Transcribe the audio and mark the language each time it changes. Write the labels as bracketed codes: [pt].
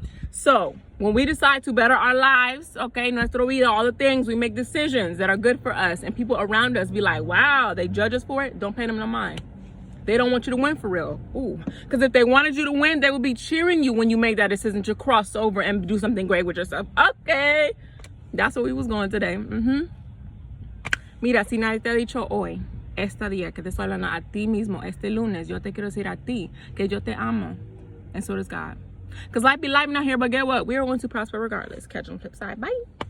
[en] So when we decide to better our lives, okay, [es] nuestra vida, [en] all the things, we make decisions that are good for us, and people around us be like, wow, they judge us for it. Don't pay them no mind. They don't want you to win for real. Ooh, because if they wanted you to win, they would be cheering you when you make that decision to cross over and do something great with yourself. Okay, that's where we was going today. [es] Mira, si nadie te ha dicho hoy, este día que te estoy hablando a ti mismo, este lunes, yo te quiero decir a ti que yo te amo. [en] And so does God. Because life be life out here, but get what? We are going to prosper regardless. Catch you on the flip side. Bye.